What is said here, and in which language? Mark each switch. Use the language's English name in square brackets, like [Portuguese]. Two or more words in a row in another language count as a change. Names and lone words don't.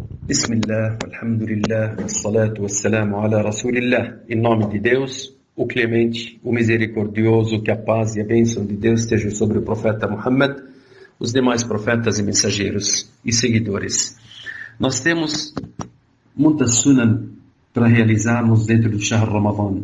[Arabic] بسم الله، الحمد لله، والصلاة والسلام على رسول الله. [Portuguese] Em nome de Deus, o clemente, o misericordioso, que a paz e a bênção de Deus estejam sobre o profeta Muhammad, os demais profetas e mensageiros e seguidores. Nós temos muitas sunnah para realizarmos dentro do [Arabic] شهر رمضان.